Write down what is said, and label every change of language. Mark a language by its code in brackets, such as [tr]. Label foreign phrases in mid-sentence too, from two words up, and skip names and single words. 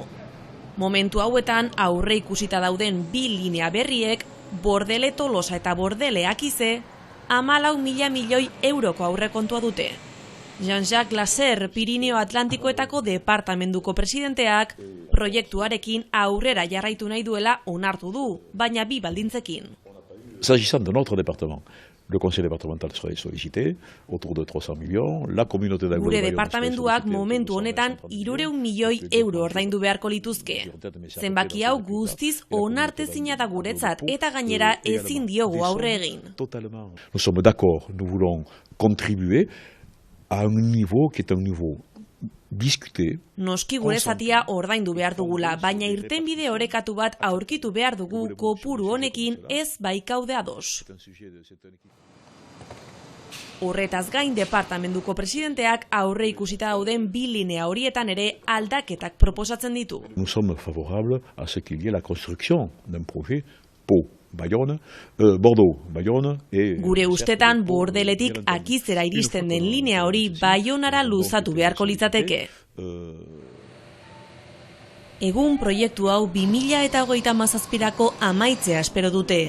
[eu] Momentu hauetan aurre ikusita dauden 2 linea berriek, Bordele Tolosa eta Bordele Akize, 14.000 milioi euroko aurrekontua dute. Jean-Jacques Lasser, Pirineo Atlantikoetako departamentuko presidenteak, proiektuarekin aurrera jarraitu nahi duela onartu du, baina 2 baldintzekin. [fr] S'agissant de notre département, le conseil départemental serait sollicité, autour de 300 millions, la communauté d'Aguilar. [eu] Gure departamentuak momentu honetan 300 milioi euro ordaindu beharko lituzke. Zenbaki hau guztiz onartezina da guretzat eta gainera ezin diogu aurre egin. [fr] Nous sommes d'accord, nous voulons contribuer à un niveau qui est un niveau discuté. [eu] Noski gure zatia ordaindu behar dugula, baina irtenbide orekatu bat aurkitu behar dugu kopuru honekin ez baikaude ados. Horretaz gain departamentuko presidenteak aurre ikusita dauden 2 linea horietan ere aldaketak proposatzen ditu. [fr] Nous sommes favorables à ce qu'il y ait la construction d'un projet Bordeaux-Bayonne. [eu] Gure ustetan Bordeletik Akizera iristen den linea hori Baionara luzatu beharko litzateke. Egun proiektu hau 2037ko amaitzea espero dute.